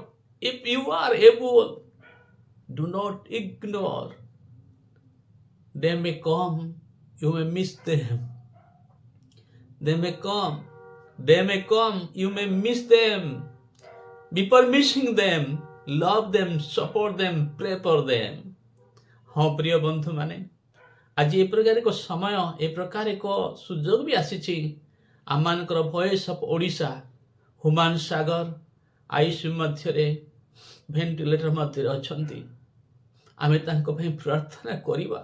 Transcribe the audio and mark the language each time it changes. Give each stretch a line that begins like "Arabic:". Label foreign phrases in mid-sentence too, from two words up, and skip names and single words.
English: If you are able, do not ignore. They may come, you may miss them. They may come, you may miss them. Before missing them, love them, support them, pray for them.
Odia: ହଁ ପ୍ରିୟ ବନ୍ଧୁ ମାନେ, ଆଜି ଏ ପ୍ରକାର ଏକ ସମୟ, ଏ ପ୍ରକାର ଏକ ସୁଯୋଗ ବି ଆସିଛି। ଆମମାନଙ୍କର ଭଏସ୍ ଅଫ୍ ଓଡ଼ିଶା ହୁମାନ ସାଗର ଆଇସିୟୁ ମଧ୍ୟରେ, ଭେଣ୍ଟିଲେଟର ମଧ୍ୟରେ ଅଛନ୍ତି। ଆମେ ତାଙ୍କ ପାଇଁ ପ୍ରାର୍ଥନା କରିବା।